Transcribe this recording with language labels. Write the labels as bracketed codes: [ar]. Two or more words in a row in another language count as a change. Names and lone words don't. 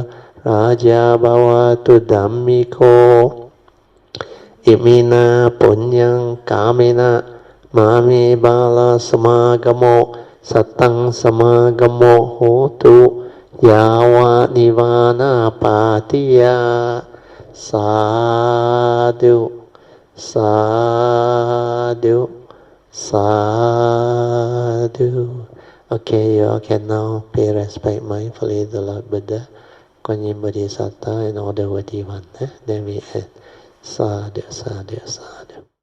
[pi] Raja bhavatu dhammiko imina punyang kamena mami bala samagamo satang samagamo hotu yawa nivana patiya sadhu sadhu Sadhu. [en] Okay, you all can now pay respect mindfully to the Lord Buddha, Kuan Yin Bodhisattva, and all the worthy ones. Then we end. [pi] Sadhu, sadhu, sadhu.